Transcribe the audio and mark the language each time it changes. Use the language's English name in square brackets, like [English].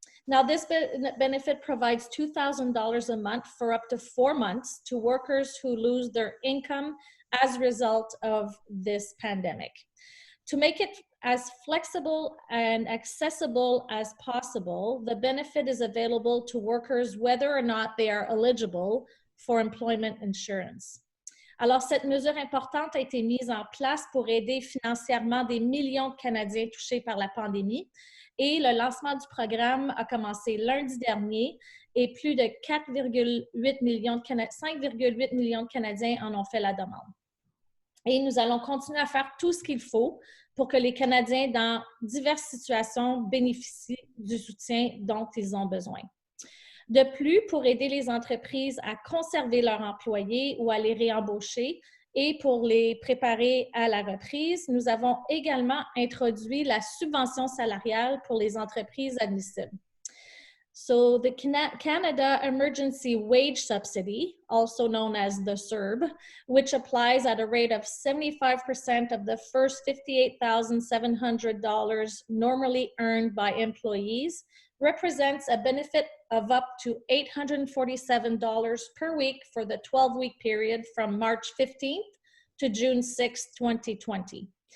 [English] Now, this benefit provides $2,000 a month for up to 4 months to workers who lose their income as a result of this pandemic. To make it as flexible and accessible as possible, the benefit is available to workers whether or not they are eligible for employment insurance. [French] Alors, cette mesure importante a été mise en place pour aider financièrement des millions de Canadiens touchés par la pandémie. Et le lancement du programme a commencé lundi dernier et plus de 5,8 millions de Canadiens en ont fait la demande. Et nous allons continuer à faire tout ce qu'il faut pour que les Canadiens dans diverses situations bénéficient du soutien dont ils ont besoin. De plus, pour aider les entreprises à conserver leurs employés ou à les réembaucher et pour les préparer à la reprise, nous avons également introduit la subvention salariale pour les entreprises admissibles. [English] So the Canada Emergency Wage Subsidy, also known as the CERB, which applies at a rate of 75% of the first $58,700 normally earned by employees, represents a benefit of up to $847 per week for the 12-week period from March 15th to June 6, 2020.